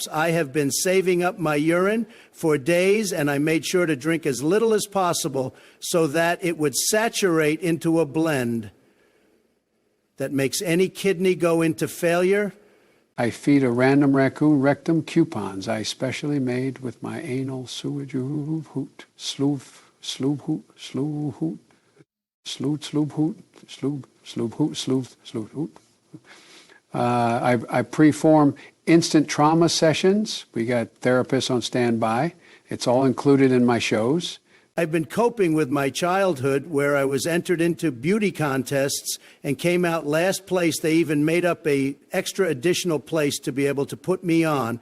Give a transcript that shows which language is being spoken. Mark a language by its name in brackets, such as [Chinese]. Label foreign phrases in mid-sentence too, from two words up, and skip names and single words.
[English] I have been saving up my urine for days, and I made sure to drink as little as possible so that it would saturate into a blend that makes any kidney go into failure. I feed a random raccoon rectum coupons I specially made with my anal sewage hoot, sloof, sloob hoot, sloo hoot, sloot, sloob hoot, sloob, sloob hoot, sloof, sloot hoot. I preform instant trauma sessions. We got therapists on standby. It's all included in my shows. I've been coping with my childhood where I was entered into beauty contests and came out last place. They even made up a extra additional place to be able to put me on.